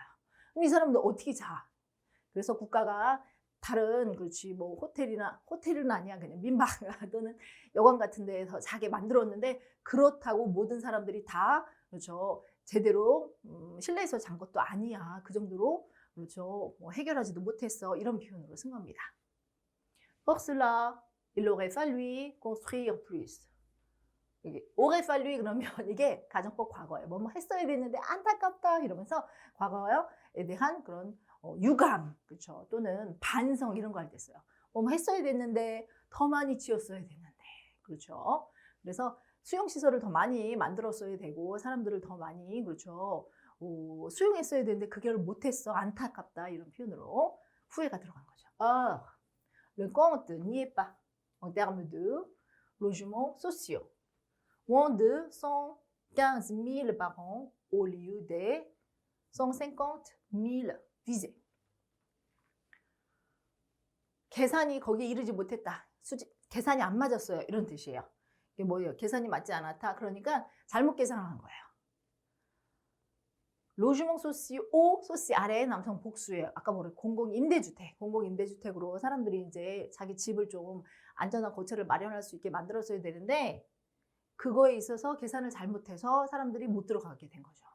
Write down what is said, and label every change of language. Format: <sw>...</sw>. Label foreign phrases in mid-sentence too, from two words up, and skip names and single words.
<ko>그럼 이 사람들 어떻게 자? 그래서 국가가 다른 그렇지 뭐 호텔은 아니야 그냥 민박 또는 여관 같은 데에서 자게 만들었는데 그렇다고 모든 사람들이 다 그렇죠 제대로 실내에서 잔 것도 아니야 그 정도로 그렇죠 뭐 해결하지도 못했어 이런 표현으로 쓴 겁니다.</ko> <fr>Pour cela, il aurait fallu construire plus.</fr> <ko>이게</ko> <fr>aurait fallu</fr> <ko>그러면 이게 가정법 과거예요. 뭐뭐 했어야 됐는데 안타깝다 이러면서 과거에 대한 그런 유감, 그렇죠? 또는 반성 이런 거 할 때 써요. 뭐뭐 했어야 됐는데 더 많이 지었어야 됐는데, 그렇죠? 그래서 수용시설을 더 많이 만들었어야 되고 사람들을 더 많이 그렇죠 수용했어야 되는데 그걸 못했어 안타깝다 이런 표현으로 후회가 들어간 거죠. 아,</ko> <fr>le compte n'y est pas en termes de logements sociaux. Moins de 115 000 par an au lieu des 150 000 visés.</fr> <ko>계산이 거기에 이르지 못했다. 계산이 안 맞았어요. 이런 뜻이에요. 이게 뭐예요? 계산이 맞지 않았다. 그러니까 잘못 계산한 거예요.</ko> <fr>logements sociaux</fr> <ko>오 소시 아래 남성 복수예요. 아까 뭐래 공공임대주택으로 사람들이 이제 자기 집을 좀 안전한 거처를 마련할 수 있게 만들었어야 되는데 그거에 있어서 계산을 잘못해서 사람들이 못 들어가게 된 거죠.</ko>